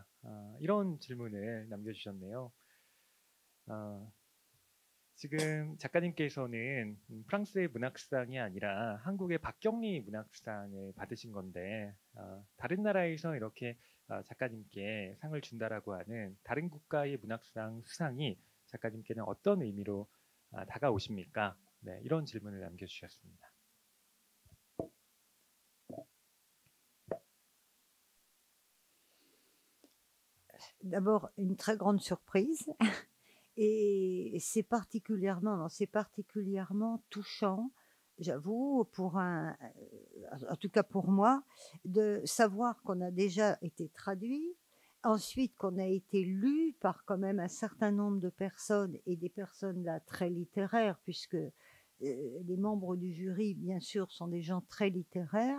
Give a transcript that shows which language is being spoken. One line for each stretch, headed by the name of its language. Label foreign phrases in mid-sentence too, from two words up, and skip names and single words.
Korean: 이런 질문을 남겨주셨네요. 지금 작가님께서는 프랑스의 문학상이 아니라 한국의 박경리 문학상을 받으신 건데 다른 나라에서 이렇게 작가님께 상을 준다라고 하는 다른 국가의 문학상 수상이 작가님께는 어떤 의미로 다가오십니까? 네, 이런 질문을 남겨주셨습니다.
French: D'abord, une très grande surprise. Et c'est particulièrement touchant, j'avoue, en tout cas pour moi, de savoir qu'on a déjà été traduit, ensuite qu'on a été lu par quand même un certain nombre de personnes, et des personnes là très littéraires, puisque les membres du jury, bien sûr, sont des gens très littéraires.